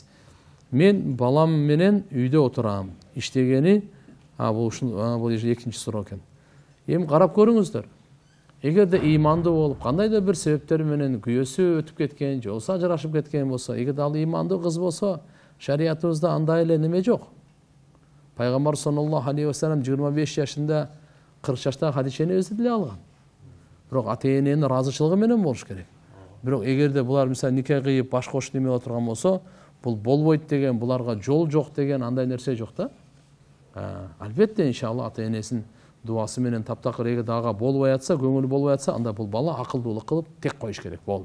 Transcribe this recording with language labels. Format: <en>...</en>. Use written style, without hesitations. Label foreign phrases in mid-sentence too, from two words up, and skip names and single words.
<ky>Мен балам менен үйдө отурам. Иштегени, бул экинчи суроо экен. Эми карап көрүңүздөр. Эгерде ыймандуу болуп, кандайдыр бир себептер менен күйөөсү өтүп кеткен, же болбосо ажырашып кеткен болсо, эгерде ал ыймандуу кыз болсо, шариятыбызда андай эле неме жок. Пайгамбар</ky> <ar>صلى الله عليه وسلم</ar> <ky>25 жашында 40 жаштагы Хадичени өзү деле алган. Бирок ата-эненин ыраазычылыгы менен болуш керек. Бирок эгерде булар мисалы нике кыйып баш кошуп неме отурган болсо, бул болбойт деген, буларга жол жок деген андай нерсе жок да. Албетте иншалла ата-энесинин дуасы менен таптакыр эгерде ага болбой атса, көңүлү болбой атса, анда бул бала акылдуулук кылып тек коюш керек болду.</ky>